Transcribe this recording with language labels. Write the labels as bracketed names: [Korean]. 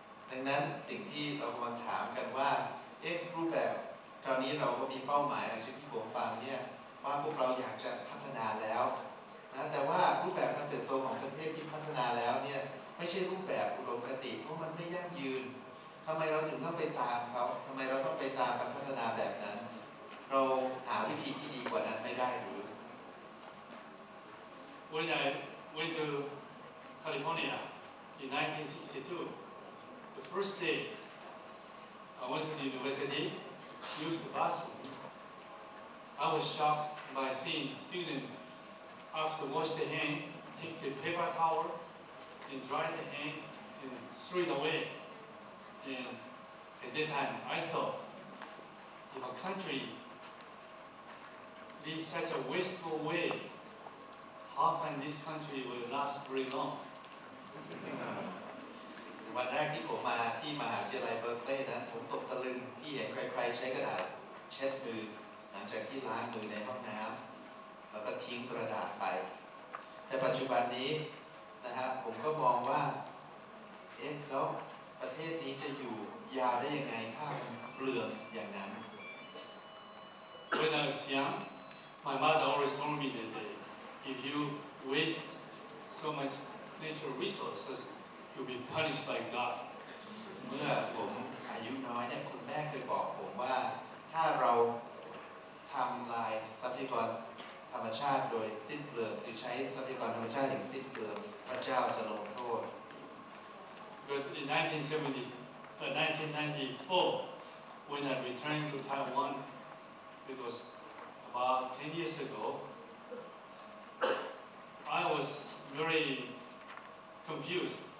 [Thai] ดังนั้นสิ่งที่เรากำลังถามกันว่ารูปแบบคราวนี้เราก็มีเป้าหมายอย่างที่ผมฟังเนี่ยว่าพวกเราอยากจะพัฒนาแล้วนะแต่ว่ารูปแบบการเติบโตของประเทศที่พัฒนาแล้วเนี่ยไม่ใช่รูปแบบอุดมคติเพราะมันไม่ยั่งยืนท ทำไมเราถึงต้องไปตามเขาทำไมเราต้องไปตามการพัฒนาแบบนั้นเราหาวิธีที่ดีกว่านั้นไม่ได้หรือ [English] When I went to California in 1962, the first day I went to the university, used the bathroom. I was shocked by seeing students after wash the hand, take the paper towel and dry the hand and throw it away. And at that time, I thought, if a country leads such a wasteful way, how can this country will last very long? [Thai] วันแรกที่ผมมาที่มหาวิทยาลัยเบิร์กลีย์นั้นผมตกตะลึงที่เห็นใครๆใช้กระดาษเช็ดมือหลังจากที่ล้างมือในห้องน้ำแล้วก็ทิ้งกระดาษไปแต่ปัจจุบันนี้นะครับผมก็มองว่าแล้วประเทศนี้จะอยู่ยาวได้ยังไงถ้ามันเปลืองอย่างนั้น [English] When I was young, my mother always told me that if you waste so much natural resources, you'll be punished by God. [Thai] เมื่อผมอายุน้อยเนี่ยคุณแม่เคยบอกผมว่าถ้าเราทำลายทรัพยากรธรรมชาติโดยสิ้นเปลืองหรือใช้ทรัพยากรธรรมชาติอย่างสิ้นเปลืองพระเจ้าจะลงโทษ [English] But in 1994, when I returned to Taiwan, it was about 10 years ago, I was very confused.